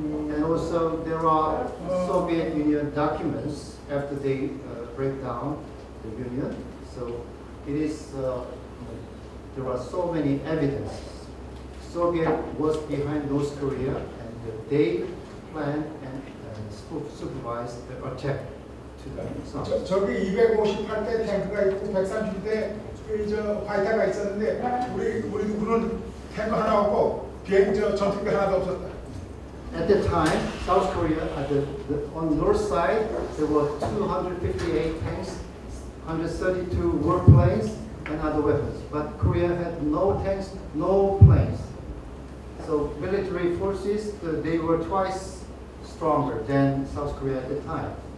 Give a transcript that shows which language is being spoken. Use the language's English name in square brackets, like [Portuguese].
[English] And also there are Soviet Union documents after they break down the Union. So it is, there are so many evidences. Soviet was behind North Korea and they planned and supervised the attack to the south. [Korean] 저기 258대 탱크가 있고 130대 저 화이트가 있었는데 우리는 탱크 하나 없고 전투기 하나도 없었다. [English] At the time, South Korea, on the north side, there were 258 tanks, 132 warplanes, and other weapons. But Korea had no tanks, no planes. So military forces, they were twice stronger than South Korea at the time.